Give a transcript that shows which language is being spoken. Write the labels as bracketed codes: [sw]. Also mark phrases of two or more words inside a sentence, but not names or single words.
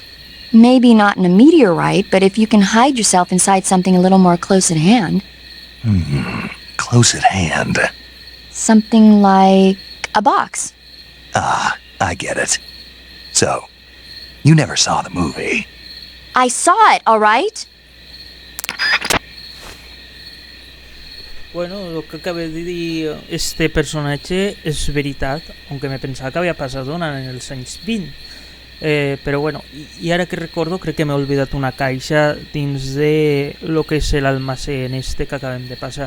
[en] Maybe not in a meteorite, but if you can hide yourself inside something a little more close at hand. Close at hand. Something like a box. Ah, I get it. So, you never saw the movie? I saw it, all right? [ca] Bueno, lo que acaba de dir este personatge és veritat, aunque me pensava que havia passat en els anys 20. Però bueno, i ara que recordo, crec que m'he oblidat una caixa dins de lo que és l'almacén este que acabem de passar.